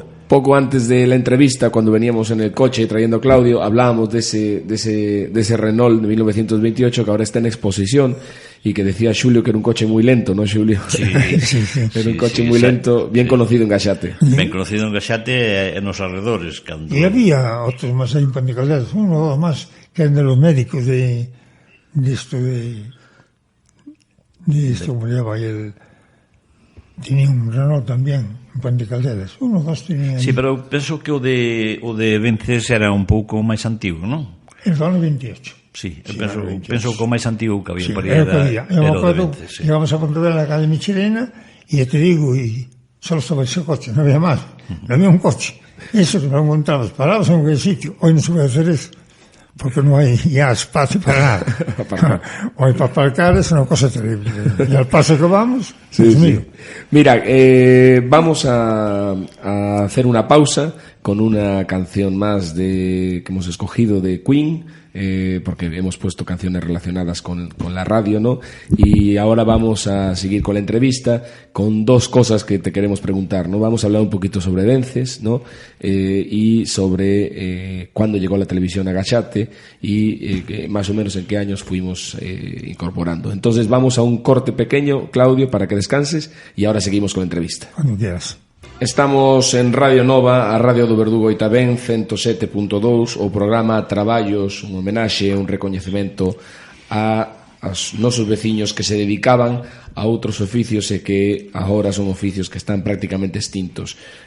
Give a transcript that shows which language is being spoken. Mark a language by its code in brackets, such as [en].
[es] poco antes de la entrevista, cuando veníamos en el coche trayendo a Claudio, hablábamos de ese Renault de 1928 que ahora está en exposición y que decía Xulio que era un coche muy lento, ¿no, Xulio? Sí, era un coche muy lento, bien conocido en Gaxate. [gl] Ben conocido en Gaxate e nos alrededores. E había outros máis aí en Panticalderas, uno máis que eran [es] de los médicos de esto, como lleva el... Tenía un Renault tamén en Panticalderas, uno dos tenían. [gl] Sí, pero penso que o de Vences era un pouco máis antigo, non? El ano 28. Sí, penso que o máis antigo que había Sí, por aí era o de Vences. Sí. [es] Llegamos a Pontevedra, a la calle Michelena, y ya te digo, y solo estaba ese coche, no había más, no había un coche. Eso que no encontramos, parados en aquel sitio. Hoy no se puede hacer eso, porque no hay ya espacio para nada. Hoy para aparcar es una cosa terrible. Y al paso que vamos, sí, sí. Mira, vamos a hacer una pausa con una canción más que hemos escogido de Queen, porque hemos puesto canciones relacionadas con la radio, ¿no? Y ahora vamos a seguir con la entrevista con dos cosas que te queremos preguntar, ¿no? Vamos a hablar un poquito sobre Vences, ¿no? Y sobre cuándo llegó la televisión a Gaxate y más o menos en qué años fuimos incorporando. Entonces vamos a un corte pequeño, Claudio, para que descanses, y ahora seguimos con la entrevista. Cuando quieras. [gl] Estamos en Radio Nova, a Radio do Verdugo e tamén 107.2, o programa Traballos, un homenaxe, un recoñecemento aos nosos veciños que se dedicaban a outros oficios e que agora son oficios que están prácticamente extintos.